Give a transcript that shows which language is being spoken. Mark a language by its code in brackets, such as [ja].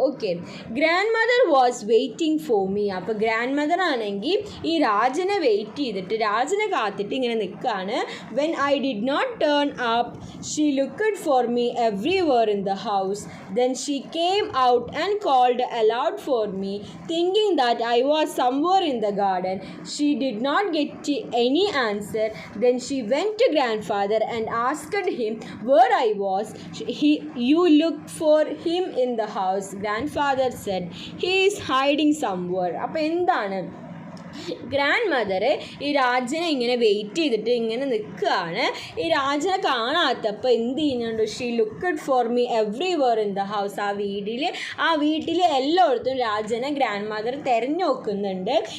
[ml] Okay, [en] Grandmother was waiting for me. [ml] അപ്പോൾ grand mother ആണെങ്കിൽ ഈ രാജനെ വെയിറ്റ് ചെയ്തിട്ട്, രാജനെ കാത്തിട്ട് ഇങ്ങനെ നിൽക്കുകയാണ്. [en] When I did not turn up she looked for me everywhere in the house. Then she came out and called aloud for me, thinking that I was somewhere in the garden. She did not get any answer. Then she went to grandfather and asked him where I was. You looked for him in the house. Grandfather said he is hiding somewhere. [ml] അപ്പോൾ എന്താണ്, grand mother ഈ രാജനെ ഇങ്ങനെ wait ചെയ്തിട്ട് ഇങ്ങനെ നിൽക്കുകയാണ്. ഈ രാജനെ കാണാത്തപ്പോൾ എന്ത് ചെയ്യുന്നുണ്ട്, [en] She looked for me everywhere in the house. [ml] ആ വീട്ടിൽ എല്ലായിടത്തും രാജനെ ഗ്രാൻഡ് മദർ തിരഞ്ഞു നോക്കുന്നുണ്ട്.